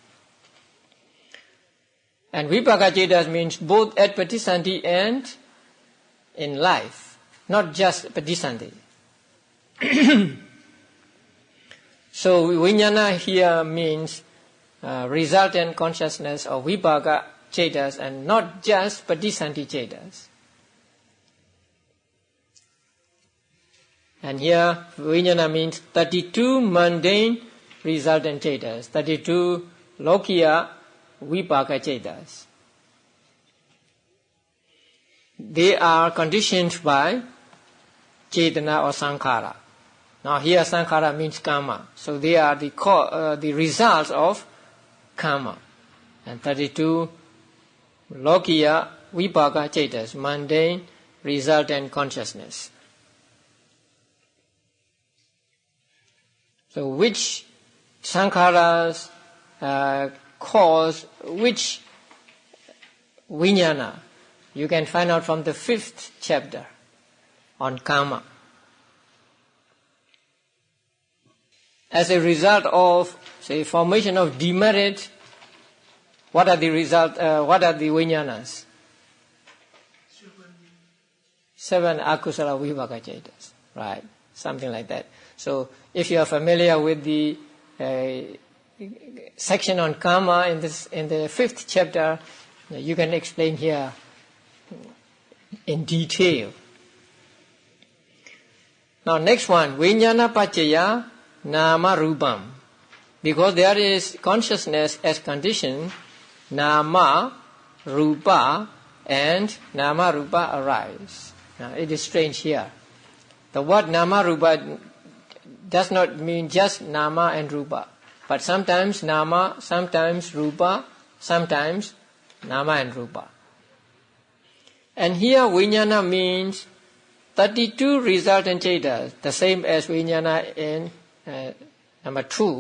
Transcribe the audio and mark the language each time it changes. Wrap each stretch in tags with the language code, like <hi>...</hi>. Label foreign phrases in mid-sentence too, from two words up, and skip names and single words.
<en>And</en> <pi>vipaka chetas</pi> <en>means both at patisanti and in life, not just patisanti. So vijnana here means resultant consciousness of</en> <pi>vipaka chetas</pi> <en>and not just</en> <pi>patisanti chetas.</pi> <en>And here vijnana means 32 mundane resultant chetas, 32</en> <pi>lokiya vipaka chetas.</pi> <en>They are conditioned by chetana or sankhara. Now here sankhara means karma. So they are the results of karma.</en> <pi>And 32 lokiya vipaka chetas,</pi> <en>mundane resultant consciousness. So which sankharas cause which vijnana? You can find out from the 5th chapter on karma. As a result of, say, formation of demerit, what are the vijnanas?</en> <pi>7 akusala vipaka chetas,</pi> <en>right? Something like that. So, if you are familiar with the section on karma in the 5th chapter, you can explain here in detail. Now, next one,</en> <pi>vijnana paccaya nama rupam.</pi> <en>Because there is consciousness as condition,</en> <pi>nama, rupa, and nama rupa arise.</pi> <en>Now, it is strange here. The word</en> <pi>nama rupa</pi> <en>does not mean just nama and rupa, but sometimes nama, sometimes rupa, sometimes nama and rupa. And here vijnana means 32 resultant chetas, the same as vijnana in number 2.</en>